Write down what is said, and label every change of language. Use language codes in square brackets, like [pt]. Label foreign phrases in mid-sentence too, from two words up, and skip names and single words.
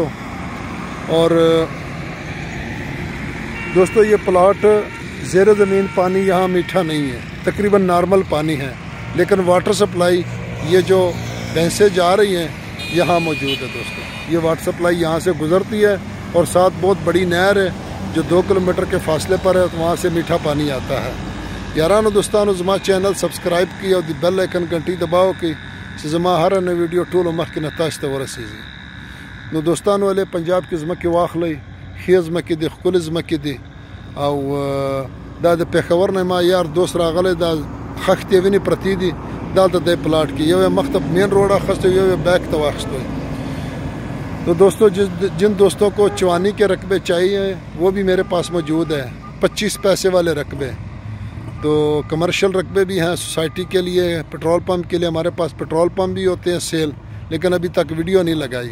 [ur] اور دوستو، یہ پلاٹ زیر زمین پانی یہاں میٹھا نہیں ہے، تقریباً نارمل پانی ہے، لیکن واٹر سپلائی یہ جو بھینسیں جا رہی ہیں یہاں موجود ہے دوستو۔ یہ واٹر سپلائی یہاں سے گزرتی ہے، اور ساتھ بہت بڑی نہر ہے جو 2 کلومیٹر کے فاصلے پر ہے، وہاں سے میٹھا پانی آتا ہے۔ [ps] یارانو دوستانو، زما چینل سبسکرائب کی اور [en] bell icon [ur] گھنٹی دباؤ [ps] کی زما ہر نئی ویڈیو ټولو مخکې نه تاسو ته ورسیږي۔ نو دوستانو، ولې پنجاب کې ځمکې واخلئ، ښې ځمکې دي، ښکلې ځمکې دي، او دا د پېښور نه ما یار دوست راغلی، دا خښتې وینې پرتې دي دلته دی پلاټ کې، یو یې مخ ته [en] main road [ps] اخیستی، یو یې بیک ته واخیستی۔ [ur] تو دوستو، جن دوستوں کو چوانی کے رقبے چاہیے وہ بھی میرے پاس موجود ہے، 25 پیسے والے رقبے۔ تو کمرشل رقبے بھی ہیں سوسائٹی کے لیے، [en] petrol pump [ur] کے لیے ہمارے پاس [en] petrol pump [ur] بھی ہوتے ہیں سیل، لیکن ابھی تک ویڈیو نہیں لگائی۔